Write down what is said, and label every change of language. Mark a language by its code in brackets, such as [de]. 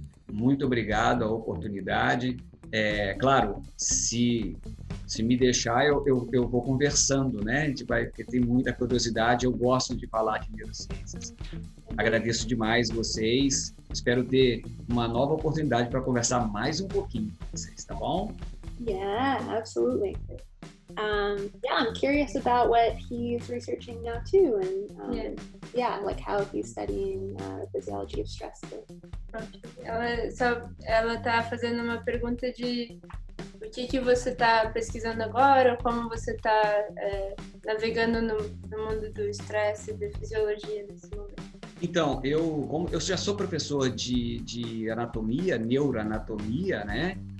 [pt] Muito obrigado a oportunidade. Claro, se me deixar, eu vou conversando, né? A gente vai, porque tem muita curiosidade, eu gosto de falar de neurociências. Agradeço demais vocês. Espero ter uma nova oportunidade para conversar mais um pouquinho com vocês, tá bom? [en] Yeah, absolutely. I'm curious about what he's researching now too, and like how he's studying the physiology of stress too. [pt] Ela tá fazendo uma pergunta de o que você está pesquisando agora, como você está navegando no mundo do estresse e da fisiologia nesse momento. Então, eu já sou professor de anatomia, neuroanatomia, né?